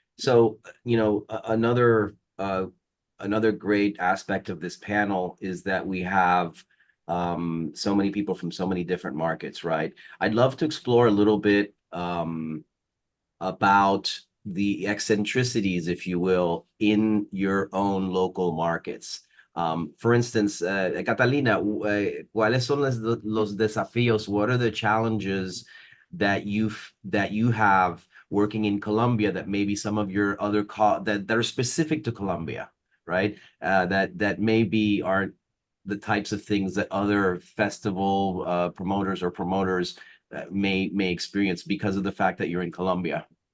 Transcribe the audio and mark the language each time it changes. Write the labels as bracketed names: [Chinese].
[English] So, you know, another great aspect of this panel is that we have so many people from so many different markets, right? I'd love to explore a little bit about the eccentricities, if you will, in your own local markets. For instance, [Spanish] Catalina, ¿cuáles son los desafíos? [English] What are the challenges that you have working in Colombia that maybe some of your other that are specific to Colombia, right? That maybe aren't the types of things that other festival promoters may experience because of the fact that you're in Colombia?